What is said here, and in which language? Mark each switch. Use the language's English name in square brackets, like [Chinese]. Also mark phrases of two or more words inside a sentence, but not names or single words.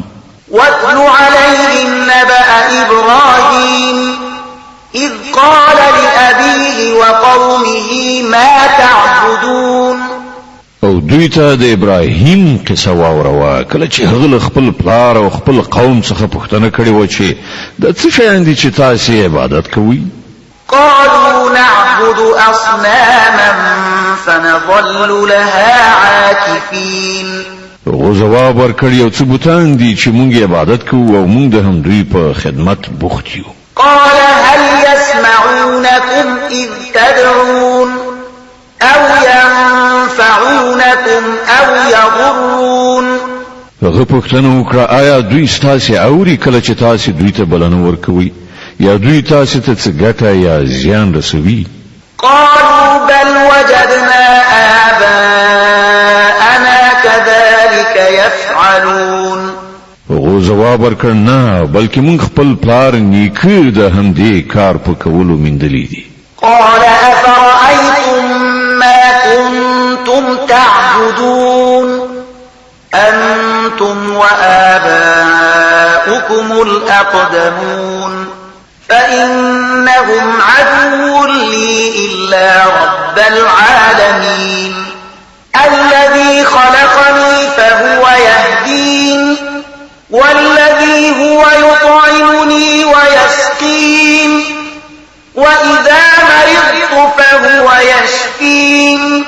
[Arabic] واتل عليهم نبأ إبراهيم إذ قال لأبيه وقومه ما تعبدون [Pashto] او دوی ته د ابراهیم قصه واوروا کله چې هغه خپل پلار او خپل قوم څخه پوښتنه کړې و چې د څه شیان دي چې تاسو عبادت کوئ [Arabic] قالوا نعبد أصناما فنظل لها عاكفين [Pashto] هغه جواب ورکړ یو څه بوتان دي چې مونږ عبادت کوو او مونږ د هم دوی په خدمت بوخت یو [Arabic] قال هل يسمعونكم إذ تدعون أو ينفعونكم أو يضرون [Pashto] هغه پوښتنه وکړه آیا دوی ستاسو اوري کله چې تاسو دوی ته بلنه ورکوي یا دوی تاسو ته څه ګټه یا زیان رسوي [Arabic] قالوا بل وجدنا آباءنا كذلك يفعلون [Pashto] هغه جواب ورکړ نه بلکې مونږ خپل پلار نیکه د همدې کار په کولو مندلې دي [Arabic] قال أفرأيتم ما كنتم تعبدون أنتم وآباؤكم الأقدمون فإنهم عدو لي إلا رب العالمين الذي خلقني فهو يهدين والذي هو يطعمني ويسقين وإذا مرضت فهو يشفين